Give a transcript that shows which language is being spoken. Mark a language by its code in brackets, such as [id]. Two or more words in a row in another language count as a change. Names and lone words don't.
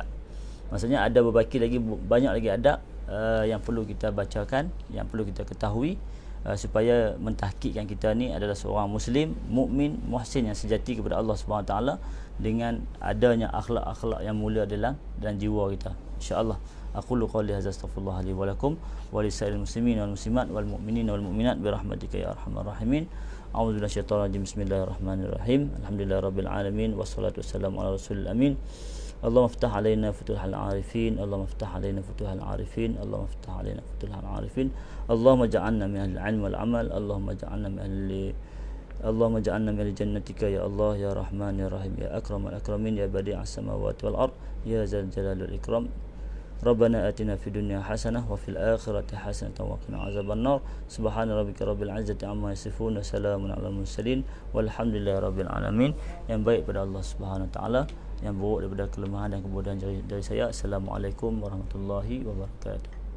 [ms] Maksudnya ada berbaki lagi, banyak lagi adab yang perlu kita bacakan, yang perlu kita ketahui, supaya mentahqiqkan kita ni adalah seorang muslim, mukmin, muhsin yang sejati kepada Allah [ar] سبحانه وتعالى, [ms] dengan adanya akhlak-akhlak yang mulia dalam jiwa kita, insya-Allah. [ar] أقول قولي هذا أستغفر الله لي ولكم ولسائر المسلمين والمسلمات والمؤمنين والمؤمنات برحمتك يا أرحم الراحمين. أعوذ بالله من الشيطان الرجيم بسم الله الرحمن الرحيم الحمد لله رب العالمين والصلاة والسلام على رسول الأمين. اللهم افتح علينا فتوح العارفين اللهم افتح علينا فتوح العارفين اللهم افتح علينا فتوح العارفين. اللهم اجعلنا من أهل العلم والعمل اللهم اجعلنا من أهل اللهم اجعلنا من جنتك يا الله يا رحمن يا رحيم يا أكرم الأكرمين يا بديع السماوات والأرض يا ذا الجلال والإكرام. ربنا آتنا في الدنيا حسنة وفي الآخرة حسنة وقنا عذاب النار. سبحان ربك رب العزة عما يصفون وسلام على المرسلين والحمد لله رب العالمين. [ms] Yang baik pada Allah [ar] سبحانه وتعالى, [ms] yang buruk daripada kelemahan dan kebodohan dari saya. [ar] السلام عليكم ورحمة الله وبركاته.